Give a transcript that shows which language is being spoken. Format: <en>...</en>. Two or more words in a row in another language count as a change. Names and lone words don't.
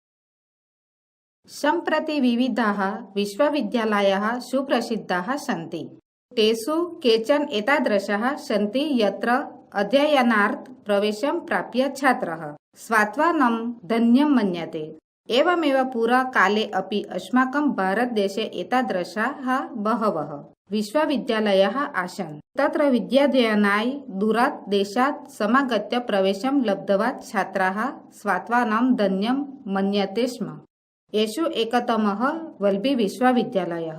<sa>संप्रति विविधाः विश्वविद्यालयाः सुप्रसिद्धाः सन्ति. तेषु केचन एतादृशाः सन्ति यत्र अध्ययनार्थ प्रवेशम प्राप्य छात्रः स्वात्वानम धन्यम मन्यते. एवमेव पुरा काले अपि अस्माकं भारतदेशे एतादृशाः बहवः विश्वविद्यालयाः आसन्. तत्र विद्याध्ययनाय दूरात् देशात् समागत्य प्रवेशं लब्धवान् छात्राः स्वात्वानं धन्यं मन्यते स्म. येषु एकतमः वल्लभी विश्वविद्यालयः.</sa>